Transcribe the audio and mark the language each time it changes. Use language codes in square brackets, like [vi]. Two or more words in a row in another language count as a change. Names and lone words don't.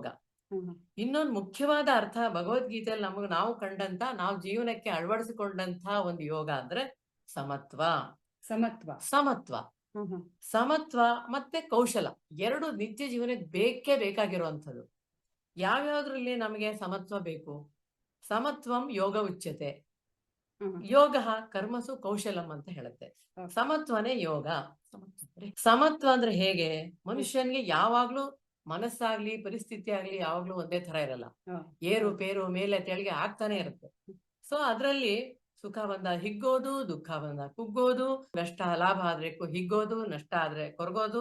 [kn] ಇನ್ನೊಂದು ಮುಖ್ಯವಾದ ಅರ್ಥ ಭಗವದ್ಗೀತೆಯಲ್ಲಿ ನಾವು ಕಂಡಂತ, ನಾವು ಜೀವನಕ್ಕೆ ಅಳವಡಿಸಿಕೊಂಡಂತ ಒಂದು ಯೋಗ ಅಂದ್ರೆ ಸಮತ್ವ ಮತ್ತೆ ಕೌಶಲ. ಎರಡು ನಿತ್ಯ ಜೀವನಕ್ಕೆ ಬೇಕಾಗಿರುವಂಥದ್ದು. ಯಾವ್ಯಾವ್ದ್ರಲ್ಲಿ ನಮಗೆ ಸಮತ್ವ ಬೇಕು? [sa] ಸಮತ್ವಂ ಯೋಗ ಉಚ್ಯತೆ, ಯೋಗ ಕರ್ಮಸು ಕೌಶಲಂ [kn] ಅಂತ ಹೇಳುತ್ತೆ. ಸಮತ್ವನೇ ಯೋಗ. ಸಮತ್ವ ಅಂದ್ರೆ ಹೇಗೆ? ಮನುಷ್ಯನ್ಗೆ ಯಾವಾಗ್ಲೂ ಮನಸ್ಸಾಗ್ಲಿ ಪರಿಸ್ಥಿತಿ ಆಗ್ಲಿ ಯಾವಾಗ್ಲೂ ಒಂದೇ ತರ ಇರಲ್ಲ. ಏರು ಪೇರು ಮೇಲೆ ತೆಳಗೆ ಆಗ್ತಾನೆ ಇರುತ್ತೆ. ಸೊ ಅದ್ರಲ್ಲಿ ಸುಖ ಬಂದ ಹಿಗ್ಗೋದು, ದುಃಖ ಬಂದ ಕುಗ್ಗೋದು, ನಷ್ಟ ಲಾಭ ಆದ್ರೆ ಹಿಗ್ಗೋದು, ನಷ್ಟ ಆದ್ರೆ ಕೊರಗೋದು.